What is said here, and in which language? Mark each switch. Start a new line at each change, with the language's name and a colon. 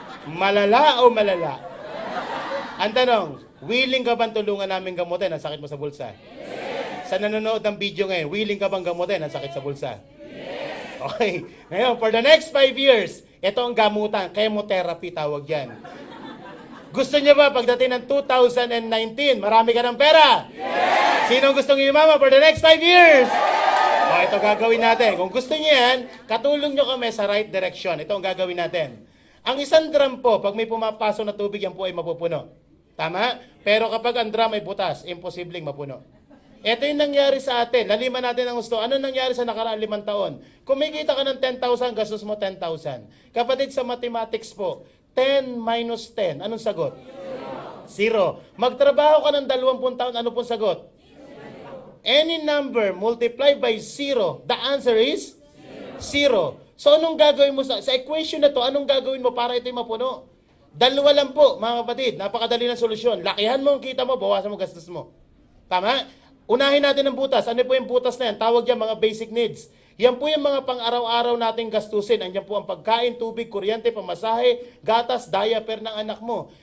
Filipino: Malala o malala? Ang tanong, willing ka bang tulungan namin gamutin ang sakit mo sa bulsa? Sa nanonood ng video ngayon, willing ka bang gamutin ang sakit sa bulsa? Okay. Ngayon,
English: for the next 5 years,
Filipino: ito ang gamutan. Chemotherapy tawag yan. Gusto niyo ba pagdating ng 2019, marami ka ng pera? Sino gustong yumaman
English: for the next 5 years?
Filipino: O, ito gagawin natin. Kung gusto niyo yan, katulong niyo kami sa
English: right direction.
Filipino: Ito ang gagawin natin. Ang isang drum po, pag may pumapasok na tubig, yan po ay mapupuno. Tama? Pero kapag ang drum ay butas, imposibleng mapuno. Ito yung nangyari sa atin. Laliman natin ang gusto. Ano nangyari sa nakaraan 5 taon? Kumikita ka ng 10,000, gastos mo 10,000. Kapatid, sa mathematics po, 10 minus 10. Anong sagot? 0. Magtrabaho ka ng 20 taon, ano pong sagot?
English: Any number multiplied by 0, the answer is 0.
Filipino: So anong gagawin mo sa equation na to? Anong gagawin mo para ito'y mapuno? 2 lang po, mga kapatid. Napakadali ng solusyon. Lakihan mo ang kita mo, bawasan mo gastos mo. Tama? Unahin natin ang butas. Ano po yung butas na yan? Tawag yan mga basic needs. Yan po yung mga pang-araw-araw nating gastusin. Andiyan po ang pagkain, tubig, kuryente, pamasahe, gatas, diaper ng anak mo.